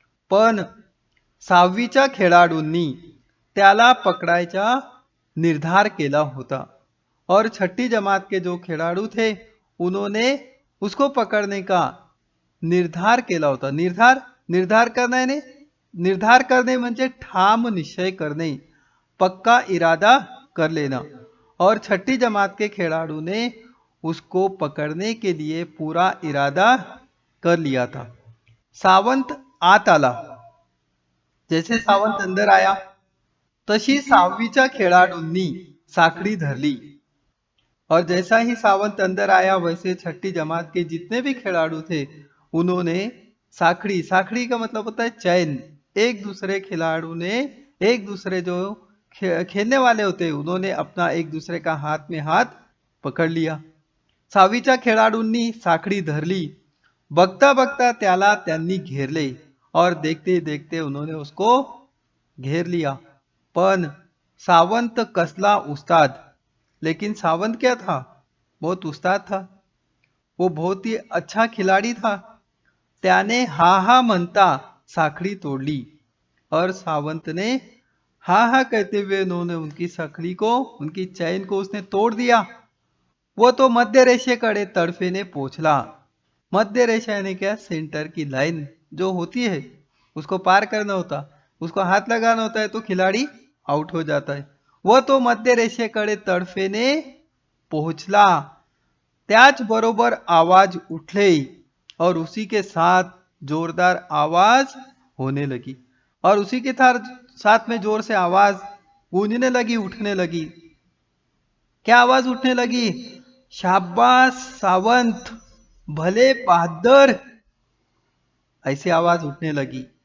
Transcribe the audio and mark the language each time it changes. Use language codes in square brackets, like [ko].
[mr] पण सहावीच्या खेळाडूंनी त्याला पकडायचा निर्धार केला होता [hi] और छठी जमात के जो खिलाड़ू थे, उन्होंने उसको पकड़ने का निर्धार [mr] केला होता। [hi] निर्धार, निर्धार करना यानी, निर्धार करने [mr] म्हणजे ठाम निश्चय [hi] करने, पक्का इरादा कर लेना। और छठी जमात के खिलाड़ू ने उसको पकड़ने के लिए पूरा इरादा कर लिया था। [mr] सावंत आत आला, [hi] जैसे सावंत अंदर आया [mr] तशी सहावीच्या खेळाडूंनी साखळी धरली [hi] और जैसा ही सावंत अंदर आया वैसे छठी जमात के जितने भी खिलाड़ू थे उन्होंने साखड़ी, साखड़ी का मतलब होता है चैन, एक दूसरे खिलाड़ू ने एक दूसरे जो खेलने वाले होते हैं उन्होंने अपना एक दूसरे का हाथ में हाथ पकड़ लिया. [mr] सावीच्या खेळाडूंनी साखळी धरली. बघता बघता त्याला त्यांनी घेरले [hi] और देखते देखते उन्होंने उसको घेर लिया. [mr] पण सावंत कसला उस्ताद, [hi] लेकिन सावंत क्या था, बहुत उस्ताद था, वो बहुत ही अच्छा खिलाड़ी था. [mr] त्याने हा हा म्हणता साखड़ी तोड़ली [hi] और सावंत ने हा हा कहते हुए उन्होंने उनकी साखड़ी को, उनकी चैन को उसने तोड़ दिया. [mr] वो तो मध्य रेषेकडे तडफेने पोहोचला. [hi] मध्य रेषा यानी क्या, सेंटर की लाइन जो होती है उसको पार करना होता, उसको हाथ लगाना होता है तो खिलाड़ी आउट हो जाता है. [mr] वो तो मध्य रेषेकडे तडफेने पोहोचला. त्याचबरोबर आवाज उठले [hi] और उसी के साथ जोरदार आवाज होने लगी और उसी के साथ में जोर से आवाज गूंजने लगी, उठने लगी. क्या आवाज उठने लगी, शाबाश सावंत, भले बहादुर, ऐसी आवाज उठने लगी.